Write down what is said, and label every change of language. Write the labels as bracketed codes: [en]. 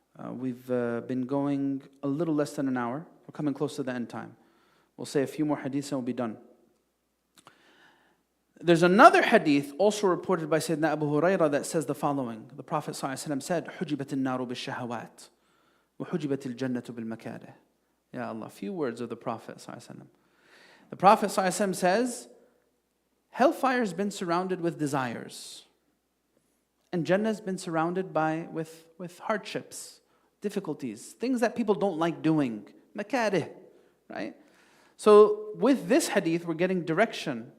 [en] We've been going a little less than an hour. We're coming close to the end time. We'll say a few more hadiths and we'll be done. There's another hadith also reported by Sayyidina Abu Hurairah that says the following. [ar] The Prophet ﷺ said, حُجِبَتِ النَّارُ بِالشَّهَوَاتِ وَحُجِبَتِ الْجَنَّةُ بِالْمَكَارِهِ. [en] Ya Allah, a few words of the Prophet ﷺ. The Prophet ﷺ says, hellfire has been surrounded with desires. And Jannah has been surrounded with hardships, difficulties, things that people don't like doing. Makarih, right? So with this hadith, we're getting direction.